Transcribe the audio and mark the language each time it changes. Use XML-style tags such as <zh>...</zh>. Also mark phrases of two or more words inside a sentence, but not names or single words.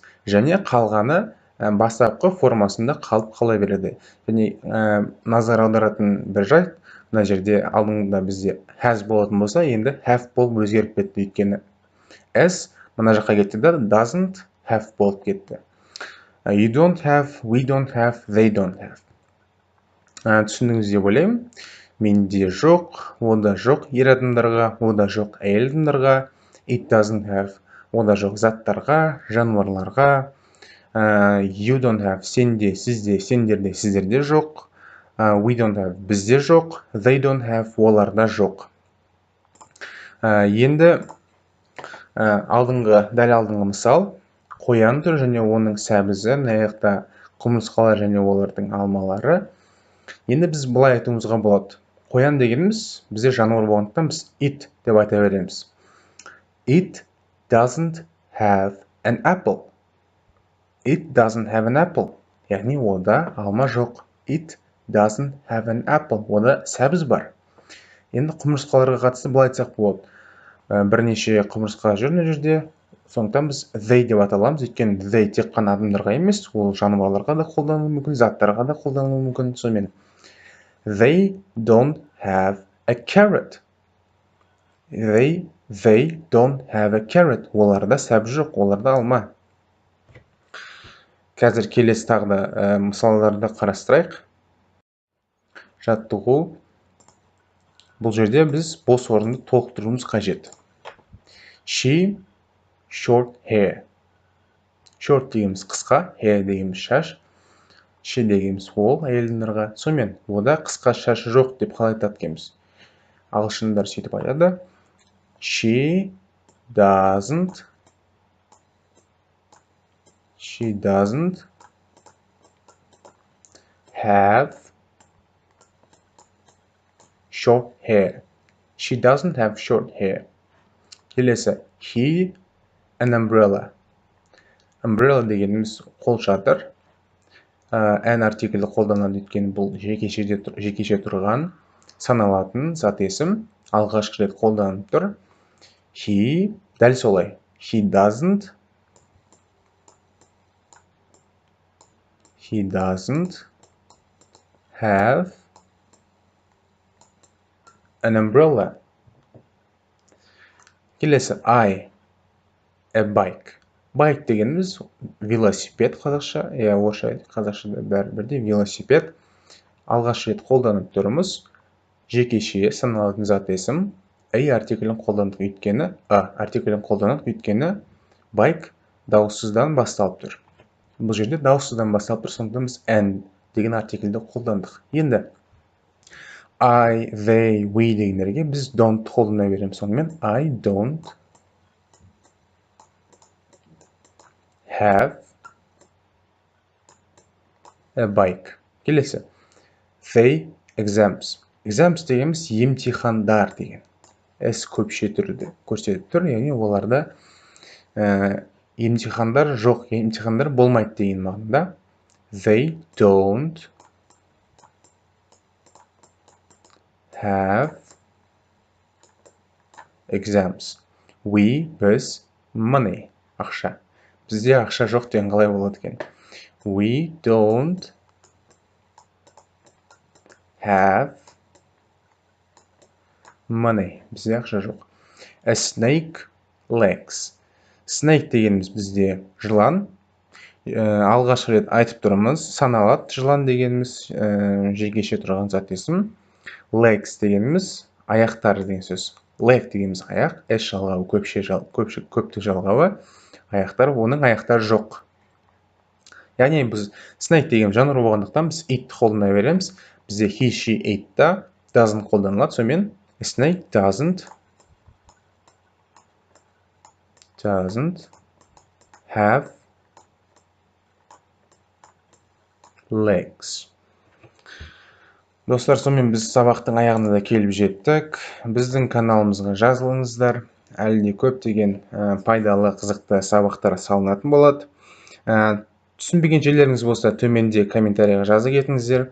<kk>Және қалғаны бастапқы формасында қалып қала береді. Және назар аударатын бір жайт, мына жерде алдыңда бізде has болатын болса, енді have болып өзгеріп кетті. Өйткені as мына жаққа кетті де</kk> <en>doesn't have</en> <kk>болып кетті.</kk> <en>You don't have, we don't have, they don't have.</en> <kk>Түсіндіңіз деп ойлаймын. Менде жоқ, ода жоқ ер адамдарға, ода жоқ әйел адамдарға.</kk> <en>It doesn't have.</en> <kk>Ода жоқ заттарға, жануарларға.</kk> <en>You don't have.</en> <kk>Сенде, сізде, сендерде, сіздерде жоқ.</kk> <en>We don't have.</en> <kk>Бізде жоқ.</kk> <en>They don't have.</en> <kk>Оларда жоқ. Енді дәл алдыңғы мысал, қоян түрі және оның сәбізі, мына жақта құмырсқалар және олардың алмалары. Енді біз былай айтуымызға болады. Қоян дегеніміз бізде жануар болғандықтан біз it деп айта береміз.</kk> <en>It doesn't have an apple. It doesn't have an apple.</en> <kk>Яғни ода алма жоқ.</kk> <en>It doesn't have an apple.</en> <kk>Ода сәбіз бар. Енді құмырсқаларға қатысты былай айтсақ болады. Бірнеше құмырсқа жүр мына жерде. Сондықтан біз they деп аталамыз. Өйткені they тек қана адамдарға емес, ол жануарларға да қолданылуы мүмкін, заттарға да қолданылуы мүмкін.</kk> <en>Сонымен they don't have a carrot. They don't have a carrot.</en> <kk>Оларда сәбіз жоқ, оларда алма. Қазір келесі тағы да мысалдарды қарастырайық. Жаттығу. Бұл жерде біз бос орынды толықтыруымыз қажет.</kk> <en>She short hair.</en> <kk>Short дегеніміз қысқа, hair дегеніміз шаш. She дегеніміз ол әйелдерге. Сонымен ода қысқа шашы жоқ деп қалай айтады екенбіз. Ағылшындар сөйтіп айтады.</kk> <en>She doesn't have short hair. She doesn't have short hair. Келесі, he an umbrella.</en> <kk>Umbrella дегеніміз қолшатыр. An артиклі қолданады, өйткені бұл жекеше тұрған саналатын зат есім. Алғашқы рет қолданып тұр. He, дәл солай.</kk> <en>He doesn't have an umbrella. Келесі, I, a bike.</en> <kk>Bike дегеніміз велосипед қазақша, орысша қазақшада бәрі бірдей, велосипед. Алғаш рет қолданып тұрмыз. Жекеше саналатын зат есім. A артиклін қолдандық өйткені bike дауыссыздан басталып тұр. Бұл жерде дауыссыздан басталып тұр, сондықтан біз an деген артиклді қолдандық. Енді</kk> <en>I, they, we</en> <kk>дегендерге біз don't қолдана береміз.</kk> <en>Сонымен I don't have a bike. Келесі. They exams. Exams</en> <kk>дегеніміз емтихандар деген. S көпше түрді көрсетіп тұр, яғни оларда емтихандар жоқ, емтихандар болмайды деген мағынада.</kk> <en>They don't have exams. We,</en> <kk>біз, money, ақша. Бізде ақша жоқ деген қалай болады екен?</kk> <en>We don't have money.</en> <kk>Бізде ақша жоқ.</kk> <en>A snake legs. Snake</en> <kk>дегеніміз бізде жылан. Алғашқы рет айтып тұрмыз. Саналады жылан дегеніміз жекеше тұрған зат есім. Legs дегеніміз аяқтары деген сөз. Leg дегеніміз аяқ. S жалғауы көптік жалғауы. Аяқтар, оның аяқтары жоқ. Яғни біз snake деген жануар болғандықтан біз it қолдана береміз. Бізде</kk> <en>he, she, it</en> <kk>та doesn't қолданылады. Сонымен</kk> <en>snake doesn't have legs.</en> <kk>Достар, сонымен біз сабақтың аяғына да келіп жеттік. Біздің каналымызға жазылыңыздар. Әлі де көптеген пайдалы, қызықты сабақтар салынатын болады. Түсінбеген жерлеріңіз болса, төменде комментарийға жазып кетіңіздер.</kk>